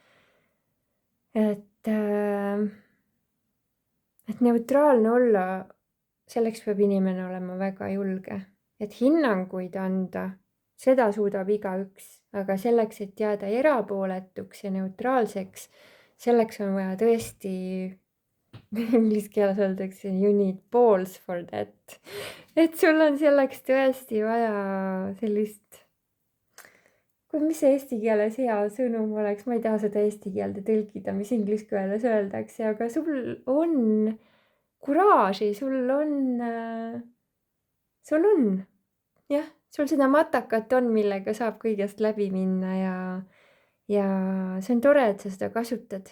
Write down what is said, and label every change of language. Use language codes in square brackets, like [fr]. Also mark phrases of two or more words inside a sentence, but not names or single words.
[et] Et neutraalne olla, selleks peab inimene olema väga julge. Et hinnanguid anda, seda suudab igaüks, aga selleks, et jääda erapooletuks ja neutraalseks, selleks on vaja tõesti, inglise keeles öeldakse, [en] you need balls for that. [et] Et sul on selleks tõesti vaja sellist, mis see eesti keeles hea sõnum oleks, ma ei taha seda eesti keelde tõlkida, mis inglise keeles öeldakse, aga sul on kuraaži, sul on, jah, sul seda matakat on, millega saab kõigest läbi minna ja see on tore, et sa seda kasutad.